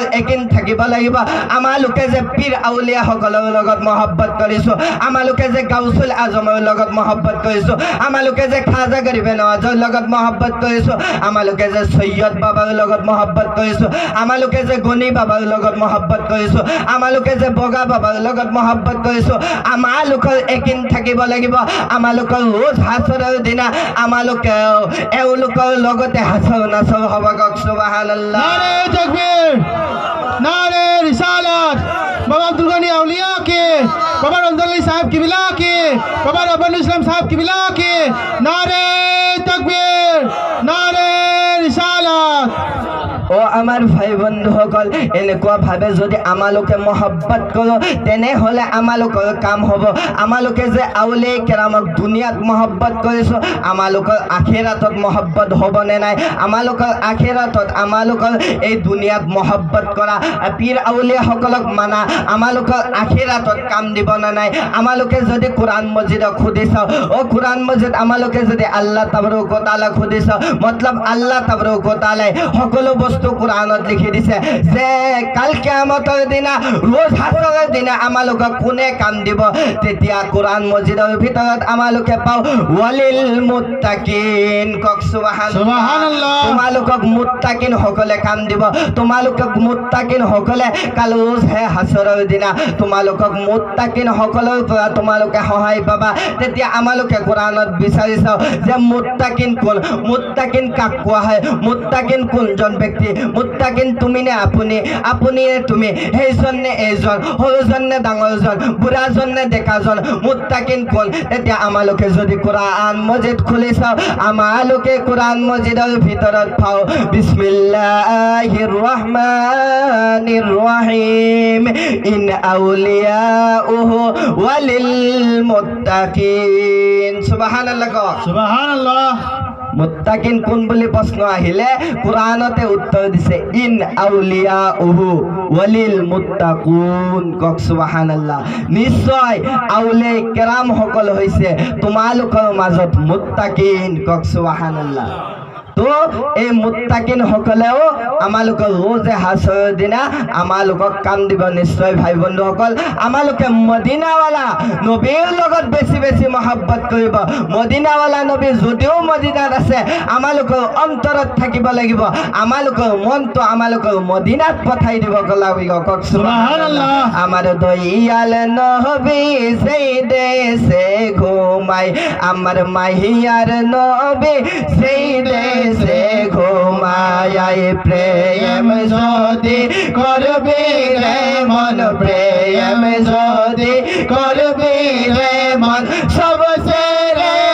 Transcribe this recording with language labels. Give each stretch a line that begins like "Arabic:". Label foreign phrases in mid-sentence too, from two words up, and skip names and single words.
Assamese: একিন থাকিব লাগিব আমালোকে যে পীৰ আউলিয়া সকলৰ লগত মহব্বত কৰিছোঁ আমালোকে যে গাউছুল আজমৰ লগত মহব্বত কৰিছোঁ আমালোকে যে খাজা গৰিবে নৱাজৰ লগত মহব্বত কৰিছোঁ আমালোকে যে সৈয়দ বাবাৰ লগত মহব্বত কৰিছোঁ আমালোকে যে গনি বাবাৰ লগত মহব্বত কৰিছোঁ আমালোকে যে বগা বাবাৰ লগত মহব্বত কৰিছোঁ আমালোকৰ একিন থাকিব লাগিব আমালোকৰ ৰোজ হাছৰৰ দিনা আমালোকে এওঁলোকৰ লগতে হাছৰ নাছৰ হ'ব কক সুবহানাল্লাহ
Hindi: नारे तकबीर नारे रिसालत बाबा अब्दुल गनी औलिया के बाबा रमजान अली साहब किबला के बाबा रब्बानुल इस्लाम साहब किबला के नारे तकबीर नारे रिसालत
Assamese: ও আমার ভাই বন্ধুসকল এনেকুৱা ভাবে যদি আমালোকে মহব্বত কৰোঁ তেনেহ'লে আমালোকৰ কাম হ'ব আমালোকে যে আউলিয়া কেৰামক দুনিয়াত মহব্বত কৰিছোঁ আমালোকৰ আখিৰাতত মহব্বত হ'বনে নাই আমালোকৰ আখিৰাতত আমালোকৰ এই দুনিয়াত মহব্বত কৰা পীৰ আউলিয়াসকলক মানা আমালোকৰ আখিৰাতত কাম দিবনে নাই আমালোকে যদি কোরআন মজিদক খুদি চাওঁ কোরআন মজিদ আমালোকে যদি আল্লাহ তাবাৰক ও তাআলাক খুদি চাওঁ মতলব আল্লাহ তাবাৰক ও তাআলাই সকলো বস্তু কোরআনত লিখি দিছে যে কাল কিয়ামতৰ দিনা ৰোজ হাছৰৰ দিনা আমালোকক কোনে কাম দিব তেতিয়া কোরআন মজিদৰ ভিতৰত আমালোকে পাওঁ
Arabic: ولي المتقين
Assamese: কক সুবহানাল্লাহ তোমালোকক মুত্তাকিন সকলে কাম দিব তোমালোকক মুত্তাকিন সকলে কাল ৰোজ হাছৰৰ দিনা তোমালোকক মুত্তাকিন সকলৰ পৰা তোমালোকে সহায় পাবা তেতিয়া আমালোকে কোরআনত বিচাৰি চাওঁ যে মুত্তাকিন কোন মুত্তাকিন কাক কোৱা হয় মুত্তাকিন কোনজন ব্যক্তি মুত্তাকিন তুমি নে আপুনি তুমি সেইজন নে এইজন সৰুজন নে ডাঙৰজন বুঢ়াজন নে ডেকাজন মুত্তাকিন কোন তেতিয়া আমালোকে যদি কোরআন মজিদ খুলি চাওঁ আমালোকে কোরআন মজিদৰ ভিতৰত পাওঁ
Arabic: بسم الله الرحمن الرحيم إن أولياؤه ولي المتقين سبحان الله
Assamese: সুবহানাল্লাহ মুত্তাকিন কোন বুলি প্ৰশ্ন আহিলে কোরআনতে উত্তৰ দিছে
Arabic: إن أولياؤه ولي المتقون
Assamese: কক সুবহানাল্লাহ নিশ্চয় আউলিয়া কেৰাম সকল হৈছে তোমালোকৰ মাজত মুত্তাকিন কক সুবহানাল্লাহ তো এই মুত্তাকিন সকলেও আমালোকৰ ৰোজে হাছৰৰ দিনা আমালোকক কাম দিব নিশ্চয় ভাই বন্ধুসকল আমালোকে মদিনাৱালা নবীৰ লগত বেছি মহব্বত কৰিব মদিনাৱালা নবী যদিও মদিনাত আছে আমালোকৰ অন্তৰত থাকিব লাগিব আমালোকৰ মনটো আমালোকৰ মদিনাত পঠাই দিব লাগিব কক সুবহানাল্লাহ আমাৰ দয়াল নবী
Bangla: সেই দেশে ঘুমায় আমার মাহিয়ার নবী সেই দেশে ঘুমায় প্রেম যদি করবি রে মন প্রেম যদি করবি রে মন সবসে রে